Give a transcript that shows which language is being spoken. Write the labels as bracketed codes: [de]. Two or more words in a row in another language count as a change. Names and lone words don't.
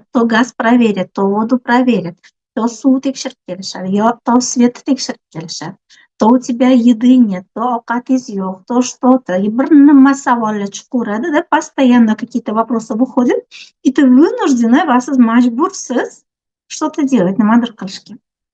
[ru] То газ проверят, то воду проверят, [uz] to suv tekshirib kelishadi, yo to svetni tekshirib kelishadi, [ru] to у тебя еды нет, [uz] то ovqatingiz yo'q, [ru] to что-то. [uz] И bir nima savollar chiqaveradi-da, [ru] постоянно какие-то вопросы выходят, и ты вынуждена [uz] va siz majbursiz [ru] что-то делать, [uz] nimadir qilishga.